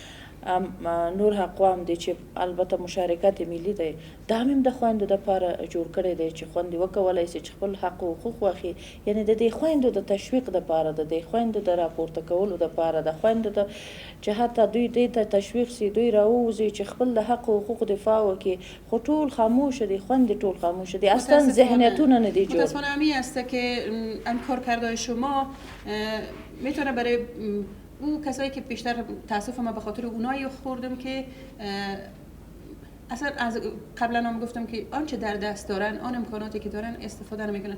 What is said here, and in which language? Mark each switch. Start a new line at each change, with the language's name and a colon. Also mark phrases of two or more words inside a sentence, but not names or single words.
Pashto: نور حقوام دی چې البته مشارکت ملي دی، دا هم د خویندو دپاره جوړ کړی دی چې خویندې وکولی شي چې خپل حق او حقوق واخلي. یعنې د دې خویندو د تشویق دپاره، د دې خویندو د راپورته کولو دپاره، د خویندو د چې حتی دوی دې ته تشویق سي، دوی راووځي چې خپل د حق او حقوق دفاع وکړي. خو ټول خاموشه دي، خویندې ټول خاموشه دي، اصلا ذهنیتونه نه دي جوړ.
Persian: متاسفانه همین است که این کارکردهای شما میتونه برای او کسایی که بیشتر تاسف ما به خاطر اونایی خوردم که اصلا از قبلا هم گفتم که آنچه در دست دارن، آن امکاناتی که دارن استفاده نمیکنن.